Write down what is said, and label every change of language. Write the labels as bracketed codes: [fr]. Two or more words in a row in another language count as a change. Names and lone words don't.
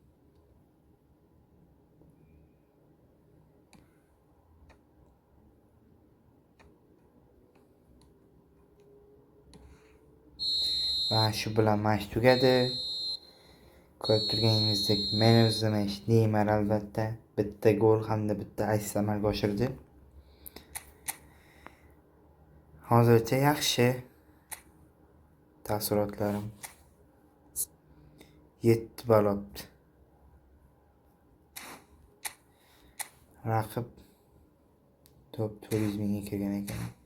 [uz] Va shu bilan match tugadi. Ko'rib turganingizdek, [en] man of the match [uz] Neymar albatta bitta gol hamda bitta assist amalga oshirdi. Hozircha yaxshi taassurotlarim. 7 ball olibdi. Raqib top 400 mingga kirgan ekan.